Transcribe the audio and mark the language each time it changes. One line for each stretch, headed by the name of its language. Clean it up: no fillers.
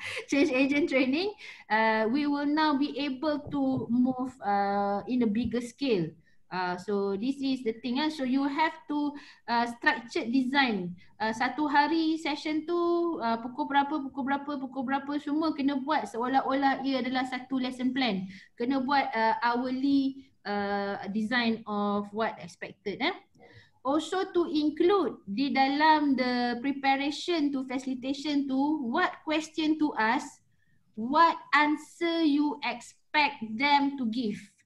English: Change agent training, we will now be able to move in a bigger scale. So this is the thing. So you have to structured design.
Malay: Satu hari session tu pukul berapa semua kena buat seolah-olah ia adalah satu lesson plan. Kena buat
English: hourly design of what expected. Also to include
Malay: di dalam
English: the preparation to facilitation tu, what question to ask, what answer you expect them to give.